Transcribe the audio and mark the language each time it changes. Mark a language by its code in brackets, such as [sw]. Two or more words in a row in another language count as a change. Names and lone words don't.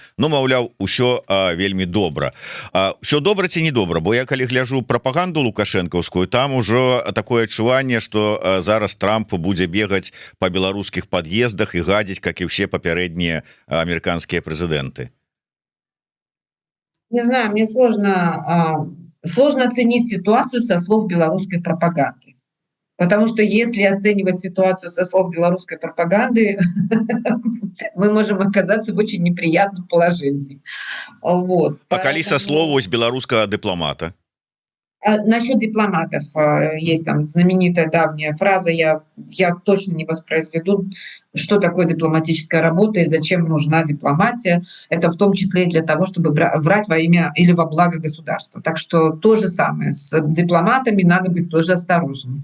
[be] Ну, маўляў, усё вельмі добра. Усё добра ці не добра? Бо я калі гляжу прапаганду лукашэнкаўскую, там ужо такое адчуванне, што зараз Трамп будзе бегаць па беларускіх пад'ездах і гадзіць, как і ўсе папярэднія амерыканскія прэзідэнты. [ru] Не знаю, мне сложно оценить ситуацию со слов белорусской пропаганды. Потому что если оценивать ситуацию со слов белорусской пропаганды, мы можем оказаться в очень неприятном положении. Вот, [be] А калі са слов [ru] поэтому [be] вось беларускага дыпламата? [ru] Насчет дипломатов есть там знаменитая давняя фраза, я точно не воспроизведу, что такое дипломатическая работа и зачем нужна дипломатия. Это в том числе и для того, чтобы врать во имя или во благо государства. Так что то же самое с дипломатами, надо быть тоже осторожнее.